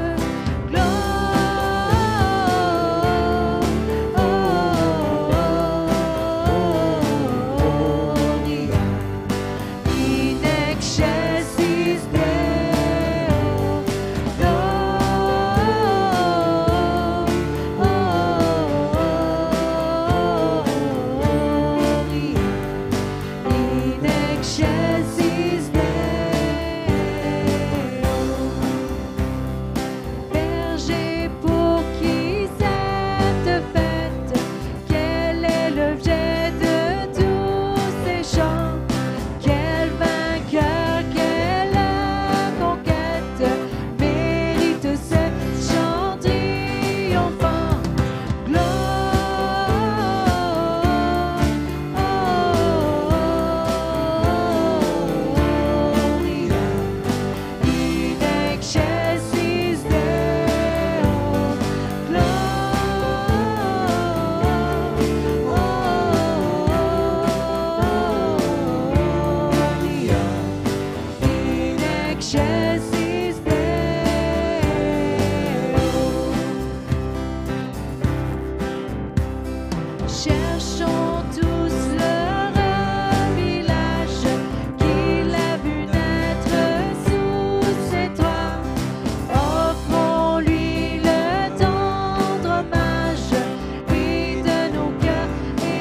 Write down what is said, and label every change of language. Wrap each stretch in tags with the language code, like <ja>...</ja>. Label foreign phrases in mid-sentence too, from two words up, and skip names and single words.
<la>Gloria in excelsis Deo, Gloria in excelsis Deo.</la> <fr>Berger, pour qui cette fête? Quel est l'objet de tous ces chants? Quel vainqueur, quelle conquête mérite ce chant triomphant?</fr> <la>Gloria in excelsis Deo, Gloria in excelsis Deo.</la> <fr>Cherchons tous leur village qu'il a vu naître sous ses toits. Offrons-lui le tendre hommage, et de nos cœurs</fr>